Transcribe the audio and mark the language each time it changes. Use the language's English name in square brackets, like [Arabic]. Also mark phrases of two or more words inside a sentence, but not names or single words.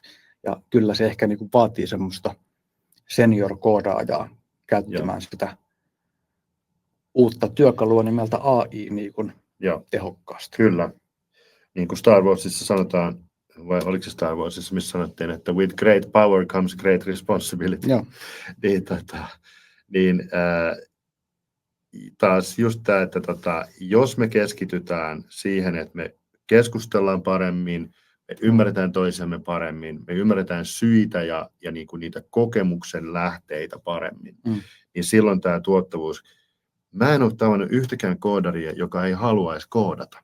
[Finnish] Ja kyllä se ehkä niin kuin vaatii semmoista senior-koodaajaa käyttämään sitä uutta työkalua nimeltä AI niin kuin tehokkaasti. Kyllä. Niin kuin Star Warsissa sanotaan, vai oliko se Star Warsissa, missä sanottiin, että [English] with great power comes great responsibility. [Finnish] taas just tämä, että jos me keskitytään siihen, että me keskustellaan paremmin, me ymmärretään toisemme paremmin, me ymmärretään syitä ja niin kuin niitä kokemuksen lähteitä paremmin, niin silloin tämä tuottavuus. Mä en ole tavannut yhtäkään koodaria, joka ei haluaisi koodata.